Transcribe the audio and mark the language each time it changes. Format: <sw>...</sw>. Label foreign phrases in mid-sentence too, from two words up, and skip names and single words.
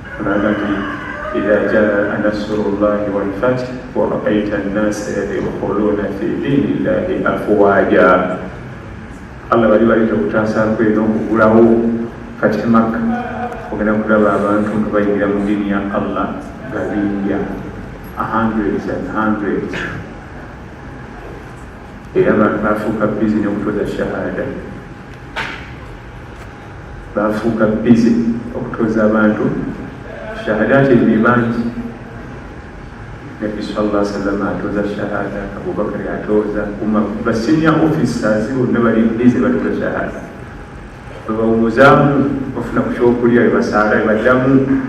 <ar>التي إذا جاء نصر الله والفتح ورأيت الناس يدخلون في دين الله أفواجا الله</ar> <lg>bali okutaasa kwera okugulawo kati Makka ogenda kulaba abantu nga bayingira mu ddiini ya Allah nga binja</lg> <en>hundreds and hundreds</en> <lg>era abantu bafuuka bizi n'okutoza shahada bafuuka bizi okutoza abantu shahadati ebibangi Nabi</lg> <ar>صلى الله عليه وسلم</ar> <lg>atoza shahada Abubakar atoza ba</lg> <en>senior officers</en> <lg>bonna bali bizi batoza shahada bawumuzamu bafuna ku kyokulya basaala baddamu</lg>